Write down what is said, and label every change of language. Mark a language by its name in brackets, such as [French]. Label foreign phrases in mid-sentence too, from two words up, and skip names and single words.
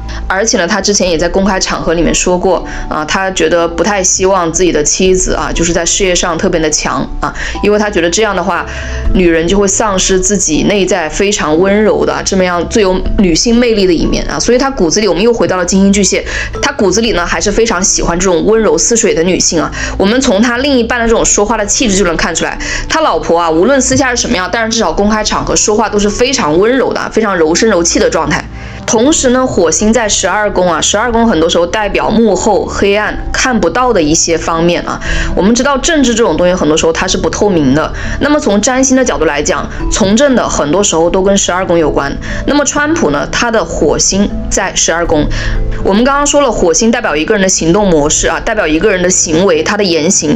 [Chinese] 而且呢，他之前也在公開場合裡面說過啊，他覺得不太希望自己的妻子啊，就是在事業上特別的強啊，因為他覺得這樣的話，女人就會喪失自己內在非常溫柔的這麼樣最有女性魅力的一面啊。所以他骨子裡，我們又回到了金星巨蟹，他骨子裡呢還是非常喜歡這種溫柔似水的女性啊。我們從他另一半的这種說話的氣質就能看出來，他老婆啊，無論私下是什麼樣，但是至少公開場合說話都是非常溫柔的，非常柔聲柔氣的狀態。同時呢，火星在12宮啊，12宮很多時候代表幕後黑暗看不到的一些方面啊。我們知道政治這種東西很多時候它是不透明的，那麼從占星的角度來講，從政的很多时候都跟12宮有關。那麼川普呢，他的火星在12宮，我們剛剛說了，火星代表一個人的行動模式啊，代表一個人的行為，他的言行。